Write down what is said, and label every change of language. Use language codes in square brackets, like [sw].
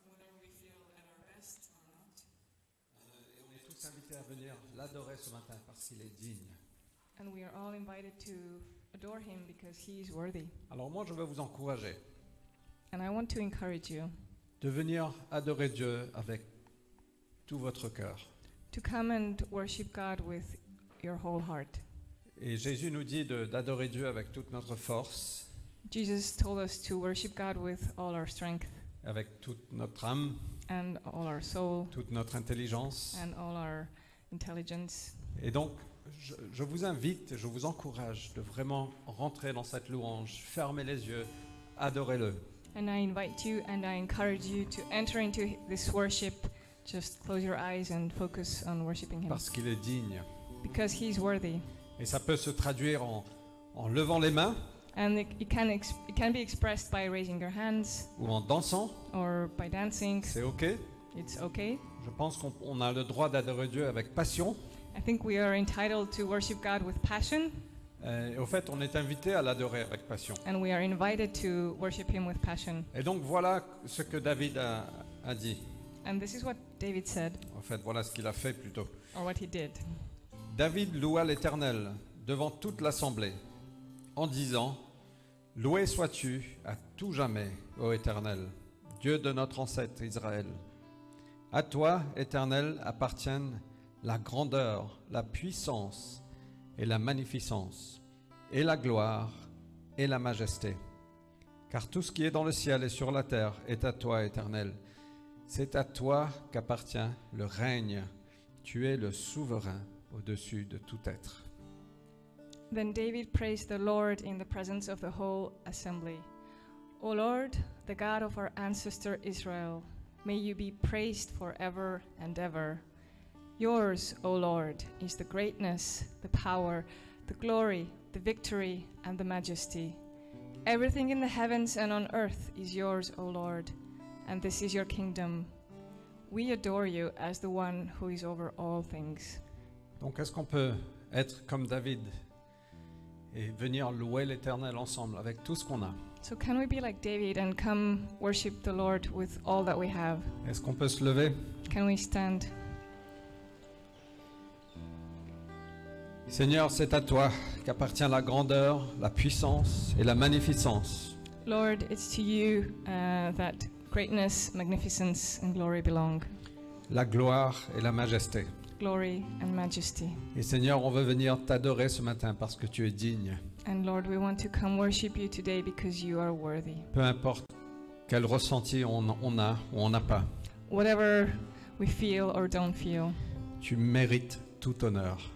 [en] Whether we feel at our best or not. [fr] Et on est tous invités à venir l'adorer ce matin parce qu'il est digne. [en] And we are all invited to adore Him because He is worthy. [fr] Alors moi, je veux vous encourager [en] And I want to encourage you [fr] de venir adorer Dieu avec tout votre cœur. [en] to come and worship God with your whole heart. [fr] Et Jésus nous dit d'adorer Dieu avec toute notre force, [en] Jesus told us to worship God with all our strength [fr] avec toute notre âme, [en] and all our soul [fr] toute notre intelligence. [en] and all our intelligence. [fr] Et donc, je vous invite, je vous encourage de vraiment rentrer dans cette louange, fermez les yeux, adorez-le. [en] And I invite you and I encourage you to enter into this worship. Just close your eyes and focus on worshiping Him [fr] Parce qu'il est digne. [en] because He's worthy. [fr] Et ça peut se traduire en levant les mains [en] And it can be expressed by raising your hands [fr] ou en dansant, [en] or by dancing. [fr] c'est ok. [en] It's okay. [fr] Je pense qu'on a le droit d'adorer Dieu avec passion. [en] I think we are entitled to worship God with passion, [fr] Et au fait, on est invité à l'adorer avec passion. [en] and we are invited to worship Him with passion. [fr] Et donc voilà ce que David a dit. [en] And this is what David said, [fr] En fait, voilà ce qu'il a fait plutôt. [en] or what he did. [fr] David loua l'Éternel devant toute l'assemblée en disant: Loué sois-tu à tout jamais, ô Éternel, Dieu de notre ancêtre Israël. À toi, Éternel, appartiennent la grandeur, la puissance et la magnificence, et la gloire et la majesté. Car tout ce qui est dans le ciel et sur la terre est à toi, Éternel. C'est à toi qu'appartient le règne. Tu es le souverain au-dessus de tout être. [en] Then David praised the Lord in the presence of the whole assembly. O Lord, the God of our ancestor Israel, may you be praised forever and ever. Yours, O Lord, is the greatness, the power, the glory, the victory, and the majesty. Everything in the heavens and on earth is yours, O Lord, and this is your kingdom. We adore you as the one who is over all things. [fr] Donc est-ce qu'on peut être comme David et venir louer l'Éternel ensemble avec tout ce qu'on a? [en] So can we be like David and come worship the Lord with all that we have? [fr] Est-ce qu'on peut se lever? [en] Can we stand? [fr] Seigneur, c'est à toi qu'appartient la grandeur, la puissance et la magnificence. [en] Lord, it's to you that greatness, magnificence, and glory belong. [fr] La gloire et la majesté. [en] Glory and majesty. [fr] Et Seigneur, on veut venir t'adorer ce matin parce que tu es digne. [en] And Lord, we want to come worship you today because you are worthy. [fr] Peu importe quel ressenti on a ou on n'a pas, [en] Whatever we feel or don't feel, [fr] tu mérites tout honneur.